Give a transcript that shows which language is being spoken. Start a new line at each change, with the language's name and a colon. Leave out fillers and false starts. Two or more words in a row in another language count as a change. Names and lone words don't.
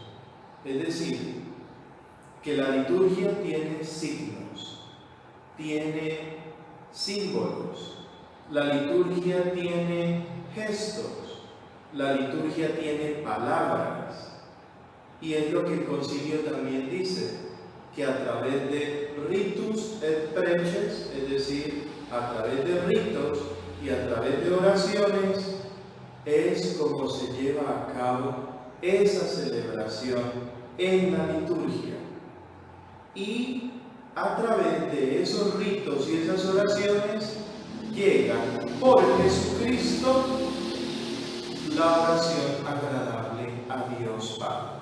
Spanish: Es decir, que la liturgia tiene signos, tiene símbolos, la liturgia tiene gestos, la liturgia tiene palabras. Y es lo que el concilio también dice, que a través de
Latin: ritus et preces,
Spanish: es decir, a través de ritos y a través de oraciones, es como se lleva a cabo esa celebración en la liturgia. Y a través de esos ritos y esas oraciones llega por Jesucristo la oración agradable a Dios Padre.